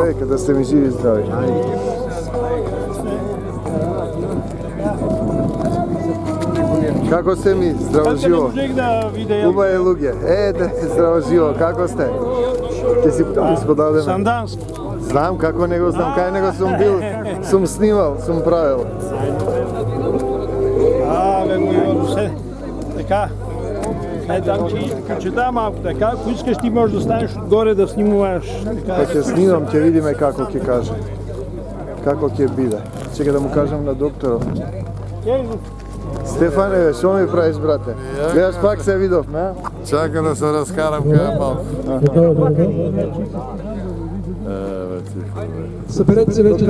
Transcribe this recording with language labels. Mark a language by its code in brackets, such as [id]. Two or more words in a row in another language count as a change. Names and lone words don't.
[mk] Да сте ми живи и здрави. Како сте ми? Здраво живо. Убави луѓе. Здраво живо, како сте? Ќе си подадеме. Сандански. Знам како не го знам, кај него сум бил, сум снимал, сум правил. Бе, мој се. Така. [bg] Там чета малко така, ако искаш ти можеш да станеш отгоре да снимуваш. [mk] Па ќе снимам, ќе видиме како ќе каже. Како ќе биде. Чекај да му кажам на докторот. Стефане, што ми правиш, брате? Јас пак се видов, не? Чакам да се раскарам кај малко. [bg] Съберете се вече.